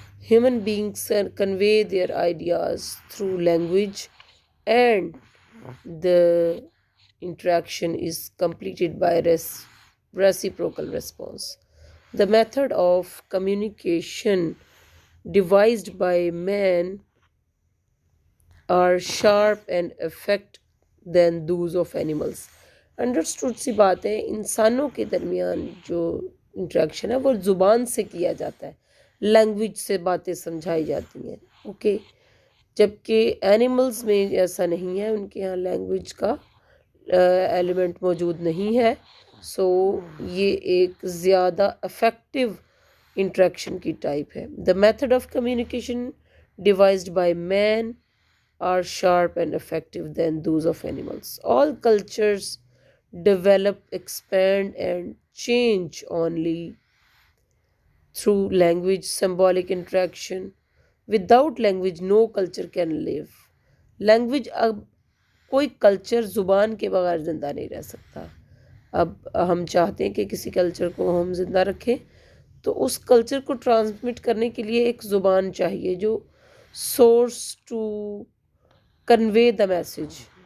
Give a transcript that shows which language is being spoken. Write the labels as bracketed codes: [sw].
[en] Human beings convey their ideas through language, and the interaction is completed by reciprocal response. The method of communication devised by man are sharp and effective than those of animals. [ur] Understood سی بات ہے, انسانوں کے درمیان جو interaction ہے وہ زبان سے کیا جاتا ہے, لینگویج سے باتیں سمجھائی جاتی ہیں, اوکے, جبکہ اینیملز میں ایسا نہیں ہے, ان کے یہاں لینگویج کا ایلیمنٹ موجود نہیں ہے. سو یہ ایک زیادہ افیکٹو انٹریکشن کی ٹائپ ہے. [en] The method of communication devised by man are sharp and effective than those of animals. All cultures develop, expand, and change only through language, symbolic interaction. Without language, no culture can live. [ur] Language اب کوئی culture زبان کے بغیر زندہ نہیں رہ سکتا. اب ہم چاہتے ہیں کہ کسی کلچر کو ہم زندہ رکھیں تو اس کلچر کو ٹرانسمٹ کرنے کے لیے ایک زبان چاہیے جو [en] Source to convey the message.